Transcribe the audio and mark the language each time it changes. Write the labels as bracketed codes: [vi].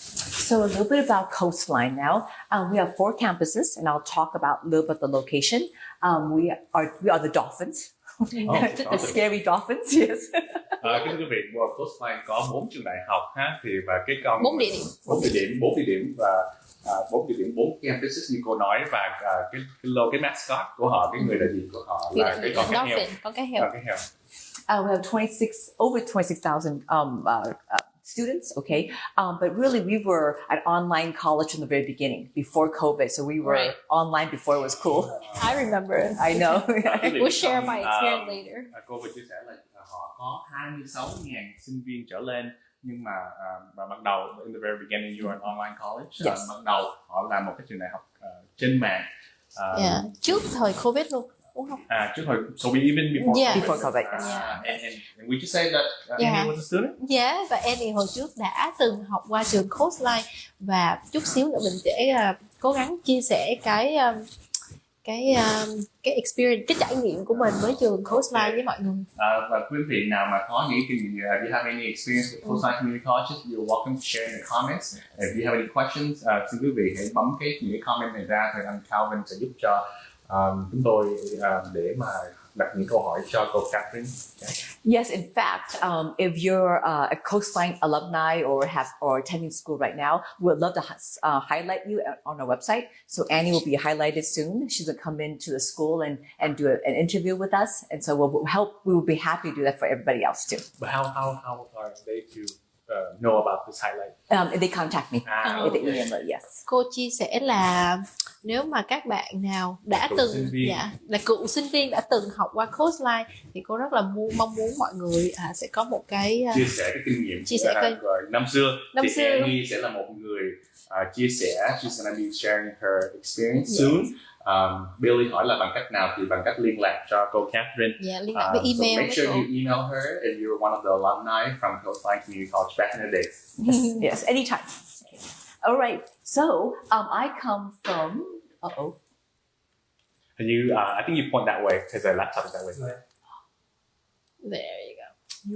[en] So a little bit about Coastline now. We have 4 campuses, and I'll talk about a little bit the location. We are the dolphins. The scary dolphins, yes. [vi] Cái thưa quý vị, Coastline có 4 trường đại học thì và cái con 4 địa điểm và 4 địa điểm, 4 campuses như cô nói, và cái mascot của họ, cái người đại diện của họ là cái con cá heo. [en] We have over 26,000 students, okay? But really, we were an online college from the very beginning, before COVID. So we were online before it was cool. I remember. I know. We'll share my experience later. [vi] Cô vừa chia sẻ là họ có 26.000 sinh viên trở lên, nhưng mà ban đầu [en] in the very beginning you were an online college. [vi] Ban đầu họ là một cái trường đại học trên mạng. Trước thời Covid luôn. Trước hồi, [en] so even before COVID. And we just say that Annie was a student. [vi] Và Annie hồi trước đã từng học qua trường Coastline, và chút xíu nữa mình sẽ cố gắng chia sẻ cái experience, cái trải nghiệm của mình với trường Coastline với mọi người. Và quý vị nào mà có những kinh nghiệm, [en] if you have any experience with Coastline Community Colleges, you're welcome to share in the comments. If you have any questions, [vi] xin quý vị hãy bấm những cái comment này ra, thì anh Calvin sẽ giúp cho chúng tôi để mà đặt những câu hỏi cho cô Katherine. [en] Yes, in fact, if you're a Coastline alumni or attending school right now, we would love to highlight you on our website. So Annie will be highlighted soon. She's going to come into the school and do an interview with us. And so we will be happy to do that for everybody else too. But how are they to know about this highlight? They contact me. Okay. They email me, yes. [vi] Cô chia sẻ là nếu mà các bạn nào đã Cựu từng sinh viên. là cựu sinh viên đã từng học qua Coastline thì cô rất là mong muốn mọi người sẽ có một cái chia sẻ cái kinh nghiệm chia sẻ cái rồi năm xưa năm thì xưa. Annie sẽ là một người chia sẻ. [en] She's gonna be sharing her experience soon. [vi] Billy hỏi là bằng cách nào, thì bằng cách liên lạc cho cô Katherine. liên lạc với email. [en] So make sure [vi] với [en] you email her if you're one of the alumni from Coastline Community College back in the days. Yes, anytime. All right. So I come from. And you, I think you point that way because the laptop is that way. There you go.